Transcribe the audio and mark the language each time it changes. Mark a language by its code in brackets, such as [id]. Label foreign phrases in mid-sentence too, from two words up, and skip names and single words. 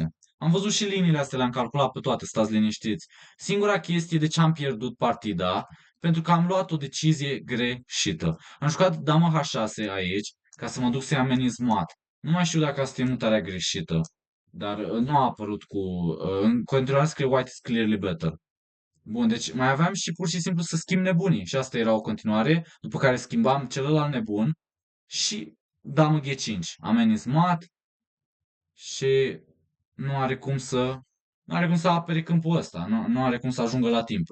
[ro] Am văzut și liniile astea, le-am calculat pe toate, stați liniștiți. Singura chestie de ce am pierdut partida, pentru că am luat o decizie greșită. Am jucat dama H6 aici, ca să mă duc să-i ameninț mat. Nu mai știu dacă asta e mutarea greșită. dar nu a apărut în continuare scrie [en] white is clearly better. [ro] Bun, deci mai aveam și pur și simplu să schimb nebunii. Și asta era o continuare, după care schimbam celălalt nebun și damă G5. Ameninț mat și nu are cum să, nu are cum să apere câmpul ăsta, nu are cum să ajungă la timp.